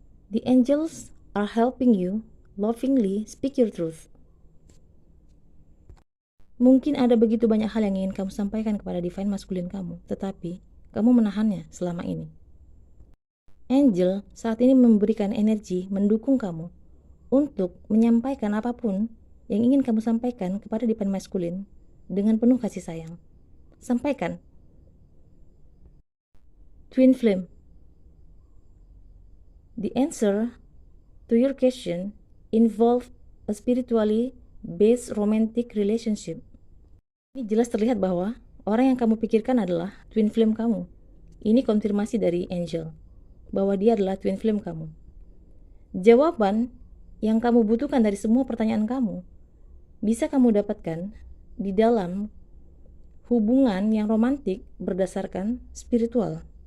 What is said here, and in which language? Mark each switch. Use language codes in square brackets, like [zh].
[en] The angels are helping you lovingly speak your truth. [id] Mungkin ada begitu banyak hal yang ingin kamu sampaikan kepada divine maskulin kamu, tetapi kamu menahannya selama ini. Angel saat ini memberikan energi mendukung kamu untuk menyampaikan apapun yang ingin kamu sampaikan kepada divine maskulin dengan penuh kasih sayang. Sampaikan. [en] Twin flame. The answer to your question involve a spiritually based romantic relationship. [id] Ini jelas terlihat bahwa orang yang kamu pikirkan adalah twin flame kamu. Ini konfirmasi dari angel bahwa dia adalah twin flame kamu. Jawaban yang kamu butuhkan dari semua pertanyaan kamu bisa kamu dapatkan di dalam hubungan yang romantik berdasarkan spiritual.